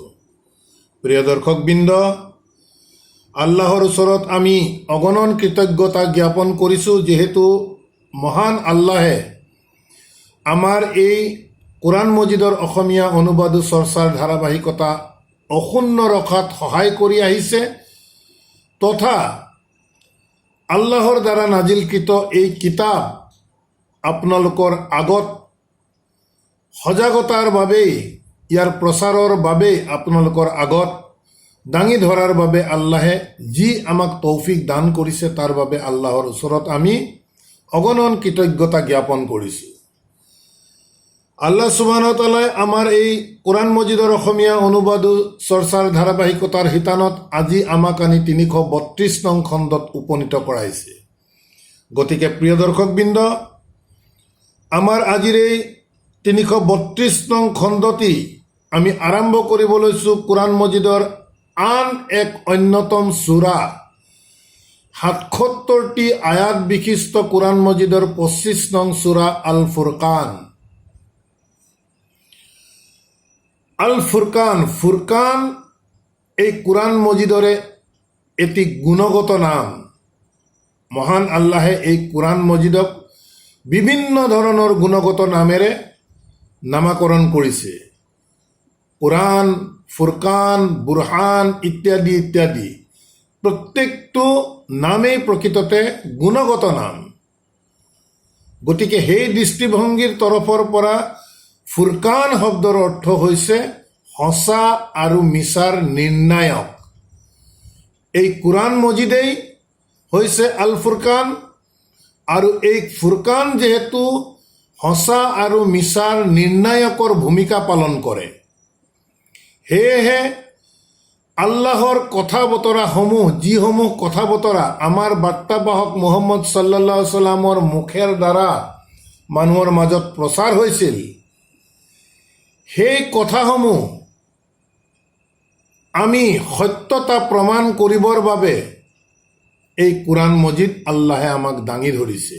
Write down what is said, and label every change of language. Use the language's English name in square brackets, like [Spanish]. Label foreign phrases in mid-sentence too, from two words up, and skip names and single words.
[Assamese] প্ৰিয় দৰ্শকবৃন্দ, আল্লাহৰ ওচৰত আমি অগণন কৃতজ্ঞতা জ্ঞাপন কৰিছোঁ, যিহেতু মহান আল্লাহে আমাৰ এই কোরআন মজিদৰ অসমীয়া অনুবাদ চৰ্চাৰ ধাৰাবাহিকতা অক্ষুণ্ণ ৰখাত সহায় কৰি আহিছে তথা আল্লাহৰ দ্বাৰা নাজিলকৃত এই কিতাপ আপোনালোকৰ আগত সজাগতাৰ বাবে, ইয়াৰ প্ৰচাৰৰ বাবে আপোনালোকৰ আগত দাঙি ধৰাৰ বাবে আল্লাহে যি আমাক তৌফিক দান কৰিছে তাৰ বাবে আল্লাহৰ ওচৰত আমি অগণন কৃতজ্ঞতা জ্ঞাপন কৰিছোঁ। আল্লাহ [Arabic] سبحانه وتعالى [Assamese] আমাৰ এই কোরআন মজিদৰ অসমীয়া অনুবাদ চৰ্চাৰ ধাৰাবাহিকতাৰ শিতানত আজি আমাক আনি ৩৩২ নং খণ্ডত উপনীত কৰাইছে। গতিকে প্ৰিয় দৰ্শকবৃন্দ, আমাৰ আজিৰ এই ৩৩২ নং খণ্ডটি আমি আৰম্ভ কৰিব লৈছোঁ কোরআন মজিদৰ আন এক অন্যতম সূৰা ৭৭টি আয়াত বিশিষ্ট কোরআন মজিদৰ ২৫ নং সূৰা আল ফুরকান। আল ফুরকান, ফুরকান এই কোরআন মজিদরে এটি গুণগত নাম। মহান আল্লাহে এই কোরআন মজিদক বিভিন্ন ধৰণৰ গুণগত নামেৰে নামাকৰণ কৰিছে। কোরআন, ফুরকান, বুরহান ইত্যাদি ইত্যাদি প্ৰত্যেকটো নামেই প্ৰকৃততে গুণগত নাম। গতিকে সেই দৃষ্টিভংগীৰ তৰফৰ পৰা ফুরকান শব্দৰ অৰ্থ হৈছে সঁচা আৰু মিছাৰ নিৰ্ণায়ক। এই কোরআন মজিদেই হৈছে আল ফুরকান, আৰু এই ফুরকান যেহেতু সঁচা আৰু মিছাৰ নিৰ্ণায়কৰ ভূমিকা পালন কৰে, সেয়েহে আল্লাহৰ কথা বতৰাসমূহ, যিসমূহ কথা বতৰা আমাৰ বাৰ্তাবাহক মুহাম্মদ [Arabic] صلى الله عليه وسلم [Assamese] মুখেৰ দ্বাৰা মানুহৰ মাজত প্ৰচাৰ হৈছিল, সেই কথাসমূহ আমি সত্যতা প্ৰমাণ কৰিবৰ বাবে এই কোরআন মজিদ আল্লাহে আমাক দাঙি ধৰিছে।